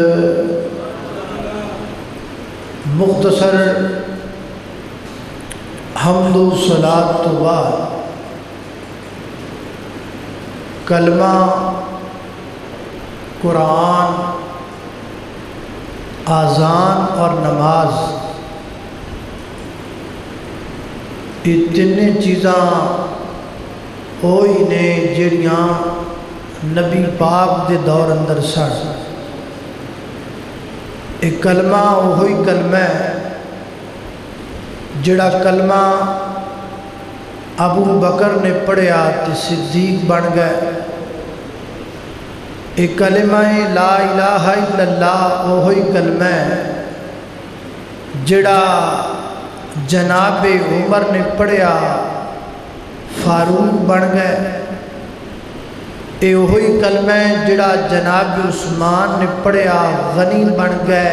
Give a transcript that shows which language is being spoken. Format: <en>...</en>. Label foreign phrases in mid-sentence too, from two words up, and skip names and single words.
<pa>مختصر حمد و صلاۃ تو بعد کلمہ، قرآن، آذان اور نماز، یہ تین چیزاں ہوئی نے جڑیاں نبی پاک دے دور اندر سن. ایک کلمہ وہی کلمہ ہے جڑا کلمہ ابو بکر نے پڑھیا تو صدیق بن گئے. ایک کلمہ</pa> <ar>لا إله إلا الله</ar> <pa>اوہی کلمہ جہڑا جنابِ عمر نے پڑھیا فاروق بن گئے. یہ اوہی کلمہ جہڑا جنابِ عثمان نے پڑھیا غنی بن گئے.</pa>